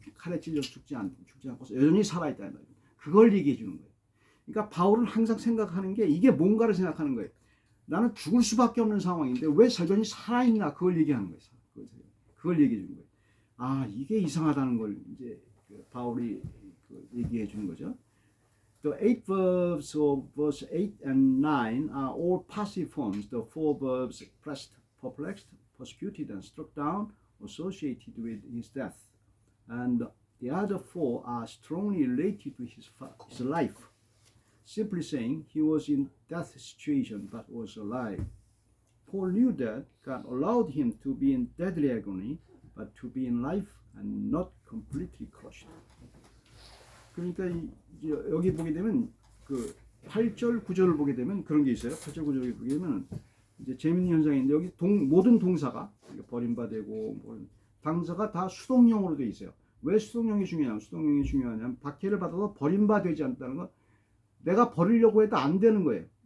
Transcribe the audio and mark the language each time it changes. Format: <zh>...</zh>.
<ko>칼에 찔려서 죽지 않고 여전히 살아있다 이 말이야. 그걸 얘기해 주는 거예요. 그러니까 바울은 항상 생각하는 게 이게 뭔가를 생각하는 거예요. 나는 죽을 수밖에 없는 상황인데 왜 여전히 살아있나 그걸 얘기하는 거예요. 그걸 얘기해 주는 거예요. 아 이게 이상하다는 걸 이제 바울이 얘기해 주는 거죠.</ko> <en>The 8 verbs of verse 8 and 9 are all passive forms. The 4 verbs pressed, perplexed, persecuted, and struck down associated with his death. And the other 4 are strongly related to his life. Simply saying he was in death situation but was alive. Paul knew that God allowed him to be in deadly agony but to be in life and not completely crushed.</en> <ko>그러니까 여기 보게 되면 8절 9절을 보게 되면 그런 게 있어요. 8절 9절을 보게 되면 이제 재밌는 현상인데 여기 모든 동사가 버림받고 당사가 다 수동형으로 되어 있어요. 왜 수동형이 중요하냐면 수동형이 중요하냐면 박해를 받아도 버림받지 않다는 건 내가 버리려고 해도 안 되는 거예요.</ko>